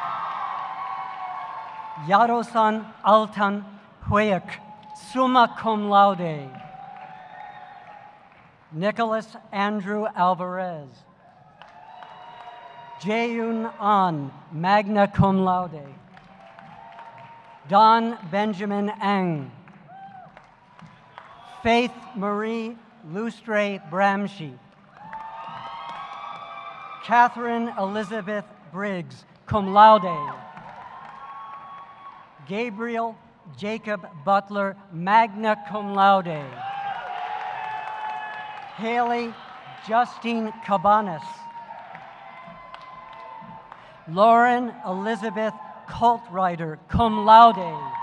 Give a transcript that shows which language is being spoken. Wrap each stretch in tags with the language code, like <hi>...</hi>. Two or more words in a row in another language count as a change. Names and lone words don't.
<en>Yarosan Altan Huayek,</en> <la>summa cum laude.</la> <en>Nicholas Andrew Alvarez. Jayun An,</en> <la>magna cum laude.</la> <en>Don Benjamin Ang. Faith Marie Lustre Bramschi. Catherine Elizabeth Briggs,</en> <la>cum laude.</la> <en>Gabriel Jacob Butler,</en> <la>magna cum laude.</la> <en>Haley Justine Cabanas. Lauren Elizabeth Coltrider,</en> <la>cum laude.</la>